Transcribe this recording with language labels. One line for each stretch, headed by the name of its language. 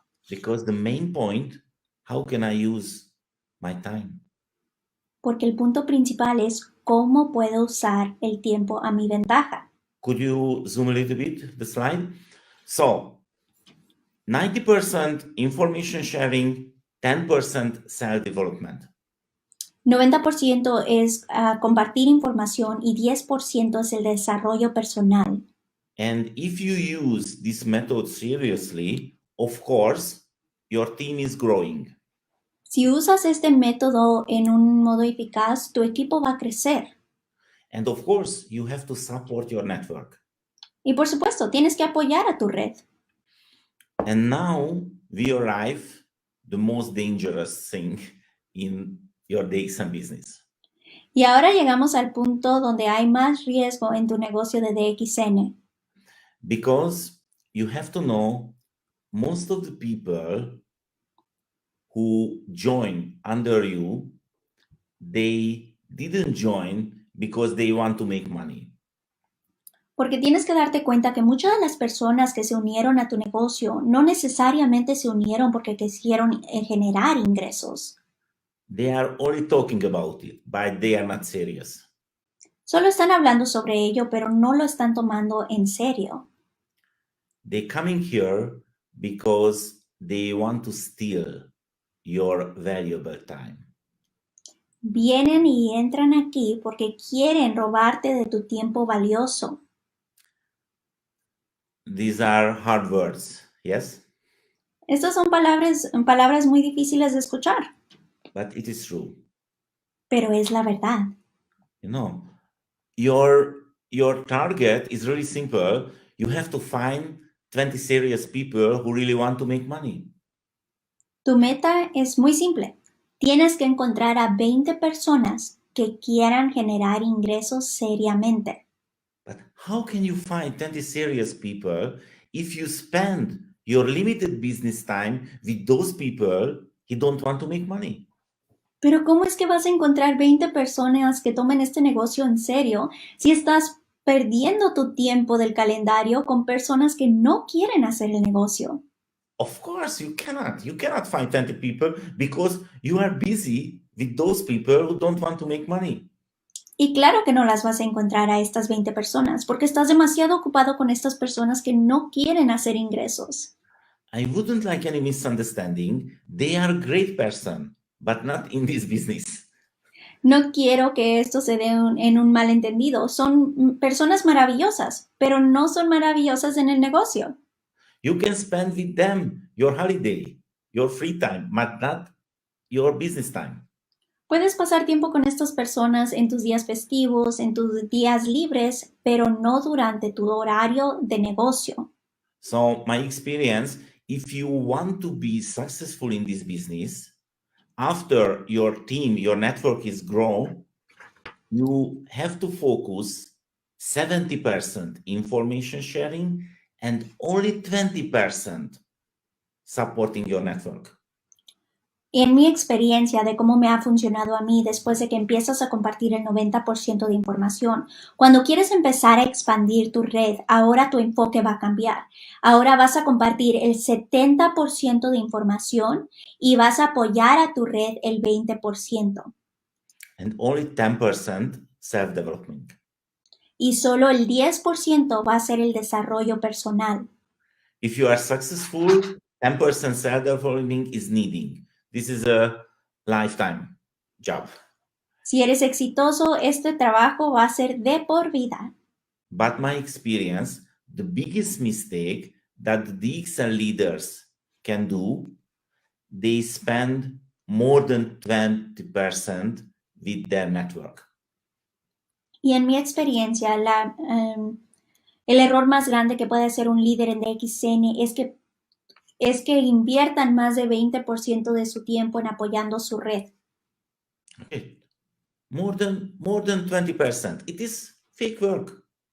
English: Because the main point, how can I use my time?
Spanish: Porque el punto principal es cómo puedo usar el tiempo a mi ventaja.
English: Could you zoom a little bit the slide? So 90% information sharing, 10% self-development.
Spanish: 90% es compartir información y 10% es el desarrollo personal.
English: And if you use this method seriously, of course, your team is growing.
Spanish: Si usas este método en un modo eficaz, tu equipo va a crecer.
English: And of course, you have to support your network.
Spanish: Y por supuesto, tienes que apoyar a tu red.
English: And now we arrive the most dangerous thing in your DXM business.
Spanish: Y ahora llegamos al punto donde hay más riesgo en tu negocio de DXN.
English: Because you have to know most of the people who join under you, they didn't join because they want to make money.
Spanish: Porque tienes que darte cuenta que muchas de las personas que se unieron a tu negocio no necesariamente se unieron porque quisieron generar ingresos.
English: They are only talking about it, but they are not serious.
Spanish: Solo están hablando sobre ello, pero no lo están tomando en serio.
English: They coming here because they want to steal your valuable time.
Spanish: Vienen y entran aquí porque quieren robarte de tu tiempo valioso.
English: These are hard words, yes?
Spanish: Estas son palabras muy difíciles de escuchar,
English: But it is true.
Spanish: pero es la verdad.
English: You know, your target is really simple. You have to find 20 serious people who really want to make money.
Spanish: Tu meta es muy simple. Tienes que encontrar a 20 personas que quieran generar ingresos seriamente.
English: But how can you find 20 serious people if you spend your limited business time with those people who don't want to make money?
Spanish: Pero ¿cómo es que vas a encontrar 20 personas que tomen este negocio en serio si estás perdiendo tu tiempo del calendario con personas que no quieren hacer el negocio?
English: Of course, you cannot. You cannot find 20 people because you are busy with those people who don't want to make money.
Spanish: Y claro que no las vas a encontrar a estas 20 personas porque estás demasiado ocupado con estas personas que no quieren hacer ingresos.
English: I wouldn't like any misunderstanding. They are great person, but not in this business.
Spanish: No quiero que esto se dé en un malentendido. Son personas maravillosas, pero no son maravillosas en el negocio.
English: You can spend with them your holiday, your free time, but not your business time.
Spanish: Puedes pasar tiempo con estas personas en tus días festivos, en tus días libres, pero no durante tu horario de negocio.
English: So my experience, if you want to be successful in this business, after your team, your network is grown, you have to focus 70% information sharing and only 20% supporting your network.
Spanish: En mi experiencia de cómo me ha funcionado a mí después de que empiezas a compartir el 90% de información, cuando quieres empezar a expandir tu red, ahora tu enfoque va a cambiar. Ahora vas a compartir el 70% de información y vas a apoyar a tu red el 20%.
English: And only 10% self-development.
Spanish: Y solo el 10% va a ser el desarrollo personal.
English: If you are successful, 10% self-development is needing. This is a lifetime job.
Spanish: Si eres exitoso, este trabajo va a ser de por vida.
English: But my experience, the biggest mistake that the DXL leaders can do, they spend more than 20% with their network.
Spanish: Y en mi experiencia, el error más grande que puede hacer un líder en DXN es que inviertan más de 20% de su tiempo en apoyando su red.
English: Okay. More than 20%. It is fake work.